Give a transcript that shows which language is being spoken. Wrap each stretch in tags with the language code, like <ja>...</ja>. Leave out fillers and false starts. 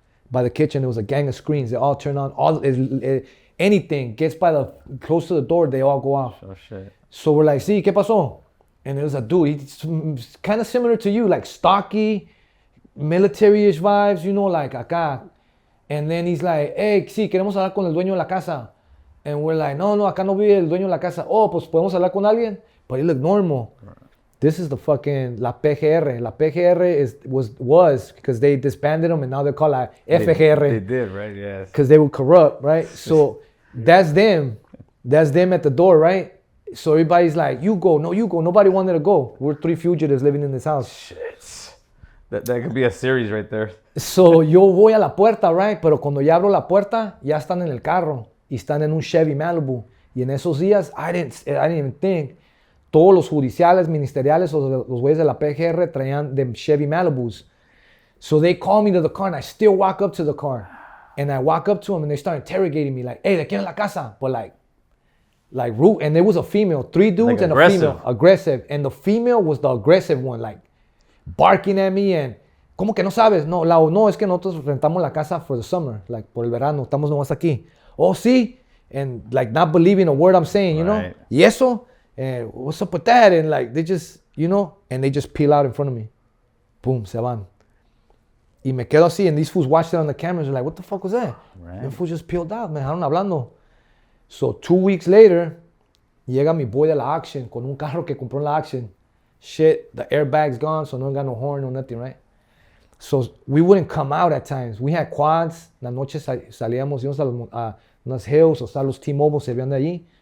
<en>By the kitchen, there was a gang of screens. They all turn on. Anything gets close to the door, they all go off. Oh shit. So we're like, sí, ¿qué pasó? And there was a dude, he's kind of similar to you, like stocky, military-ish vibes, like acá.</en> <es>And then he's like, hey, sí, queremos hablar con el dueño de la casa. And we're like, no, acá no vive el dueño de la casa. Oh, pues podemos hablar con alguien.</es> <en>But he looked normal. Right. This is the fucking La PGR. La PGR was because they disbanded them and now they're called La FGR. They did, right? Yes. Because they were corrupt, right? So that's them. That's them at the door, right? So everybody's like, you go. No, you go. Nobody wanted to go. We're 3 fugitives living in this house. Shit. That could be a series right there.</en> <es>So yo voy a la puerta, right? Pero cuando ya abro la puerta, ya están en el carro. Y están en un Chevy Malibu. Y en esos días, I didn't even think. Todos los judiciales, ministeriales, o los güeyes de la PGR traían them Chevy Malibus.</es> <en>So they call me to the car and I still walk up to the car. And I walk up to them and they start interrogating me like, hey, ¿de quién es la casa? But like rude. And there was a female, 3 dudes like and aggressive. A female. Aggressive. And the female was the aggressive one, like barking at me and, ¿cómo que no sabes?</en> <es>No, es que nosotros rentamos la casa for the summer, like por el verano, estamos nomás aquí. Oh, sí?</es> <en>And like not believing a word I'm saying, you know? Y eso? And what's up with that? And like, they just, and they just peel out in front of me. Boom, se van. Y me quedo así, and these fools watched it on the cameras. They're like, what the fuck was that? Right. The fools just peeled out, man.</en> <es>Estaban hablando. So 2 weeks later, llega mi boy de la auction con un carro que compró en la auction.</es> <en>Shit, the airbag's gone, so no got no horn, no nothing, right? So we wouldn't come out at times. We had quads.</en> <es>La noche salíamos, íbamos a unas hills, o sea, los T-Mobile se veían de allí.</es>